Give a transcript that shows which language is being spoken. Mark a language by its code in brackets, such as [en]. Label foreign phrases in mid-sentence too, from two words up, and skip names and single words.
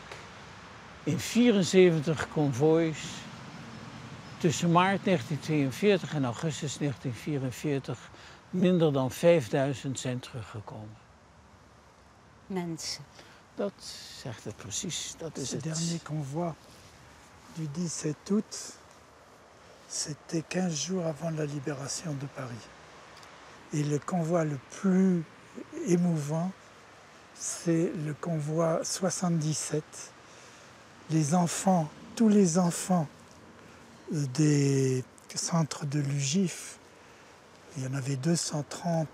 [nl] In 74 konvoois. Tussen maart 1942 en augustus 1944 minder dan 5000 zijn teruggekomen. Mensen. Dat zegt het precies, dat is het. [fr] Le dernier convoi du 17 août, c'était 15 jours avant la libération de Paris. Et le convoi le plus émouvant, c'est le convoi 77. Les enfants, tous les enfants des centres de l'UGIF, il y en avait 230.